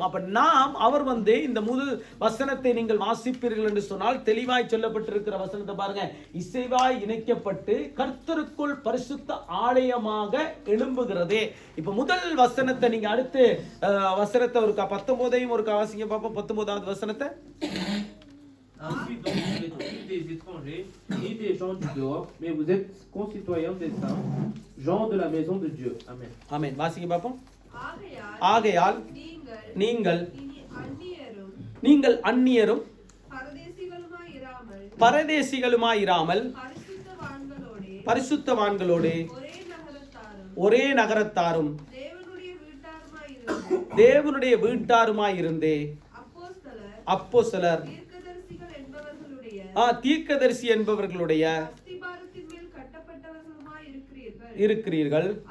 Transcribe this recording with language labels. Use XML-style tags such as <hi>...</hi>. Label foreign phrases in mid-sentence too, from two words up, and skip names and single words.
<ta>அப்ப நாம் அவர் இந்த முதல் வசனத்தை நீங்கள் வாசிப்பீர்கள் என்று சொன்னால், தெளிவாய் சொல்லப்பட்டிருக்கிற வசனத்தை பாருங்க. இசைவாய் இணைக்கப்பட்டு கர்த்தருக்குள் பரிசுத்த ஆலயமாக எழும்புகிறதே. இப்ப முதல் வசனத்தை நீங்க அடுத்து வசனத்தை ஒரு 19ஐயும் ஒரு வாசிங்க பாப்போம். 19வது வசனத்தை.</ta> <fr>Ainsi donc, vous n'êtes plus des étrangers, ni des gens du dehors, mais vous êtes concitoyens des saints, gens de la maison de Dieu. Amen.</fr> <ta>Amen. வாசிங்க பாப்போம். ஆகையால் நீங்கள் அந்நியரும் பரதேசிகளுமாயிராமல் பரிசுத்தவான்களோடு ஒரே நகரத்தாரும் தேவனுடைய வீட்டாருமாயிருந்து அப்போஸ்தலர் தீர்க்கதரிசி என்பவர்களுடைய இருக்கிறீர்கள்.</ta>